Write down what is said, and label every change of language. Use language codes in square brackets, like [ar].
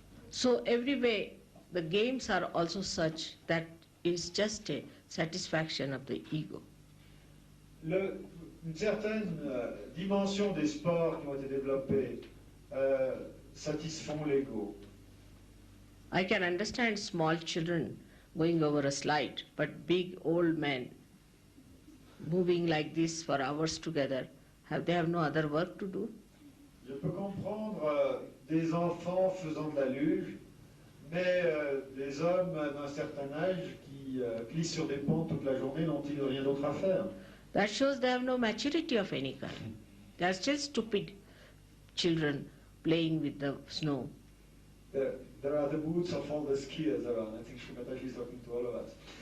[en] So every way the games are also such that it's just a satisfaction of the ego. [fr] Une certaine dimension des sports qui ont été développés satisfont l'ego. [en] I can understand small children going over a slide, but big old men moving like this for hours together, they have no other work to do? [fr] Je peux comprendre des enfants faisant de la luge, mais des hommes d'un certain âge qui glissent sur des ponts toute la journée n'ont-ils rien d'autre à faire? [en] That shows they have no maturity of any kind. They are still stupid children playing with the snow. There are the moods of all the skiers around. I think Shri is talking to all of us.